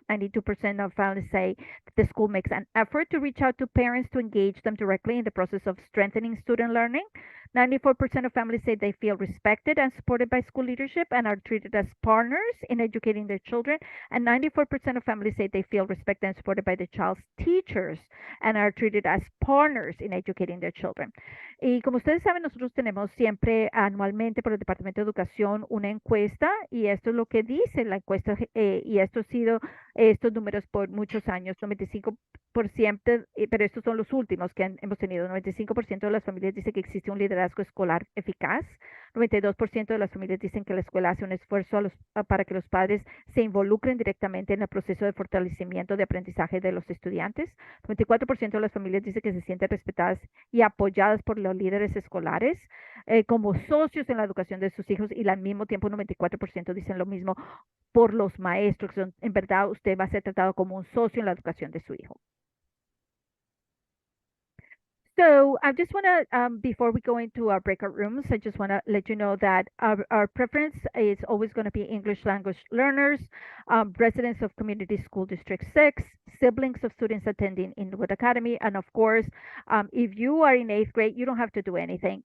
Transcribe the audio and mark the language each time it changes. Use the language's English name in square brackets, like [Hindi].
[English] 92% of families say that the school makes an effort to reach out to parents to engage them directly in the process of strengthening student learning. 94% of families say they feel respected and supported by school leadership and are treated as partners in educating their children. And 94% of families say they feel respected and supported by the child's teachers and are treated as partners in educating their children. [Spanish] Y como ustedes saben, nosotros tenemos siempre anualmente por el Departamento de Educación una encuesta, y esto es lo que dice la encuesta, y esto ha sido estos números por muchos años. 95%, pero estos son los últimos que hemos tenido. 95% de las familias dicen que existe un liderazgo escolar eficaz. 92% de las familias dicen que la escuela hace un esfuerzo para que los padres se involucren directamente en el proceso de fortalecimiento de aprendizaje de los estudiantes. 94% de las familias dicen que se sienten respetadas y apoyadas por los líderes escolares como socios en la educación de sus hijos, y al mismo tiempo 94% dicen lo mismo por los maestros. En verdad, usted va a ser tratado como un socio en la educación de su hijo. [English] So I just want to, before we go into our breakout rooms, I just want to let you know that our preference is always going to be English language learners, residents of Community School District 6, siblings of students attending Inwood Academy, and of course, if you are in 8th grade, you don't have to do anything.